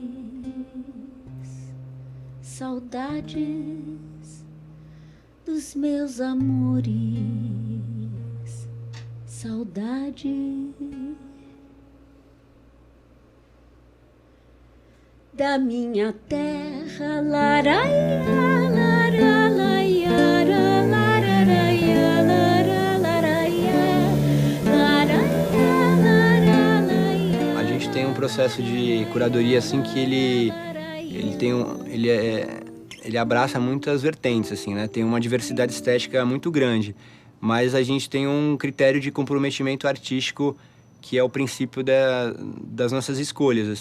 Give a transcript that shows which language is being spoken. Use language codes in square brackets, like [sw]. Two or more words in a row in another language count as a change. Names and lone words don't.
[pt] saudades dos meus amores, saudade da minha terra, laraia, lara, laiara, lararaia, lara, laraia, laraia, lara, laia. A gente tem um processo de curadoria assim que ele abraça muitas vertentes, assim, né? Tem uma diversidade estética muito grande, mas a gente tem um critério de comprometimento artístico que é o princípio das nossas escolhas, assim.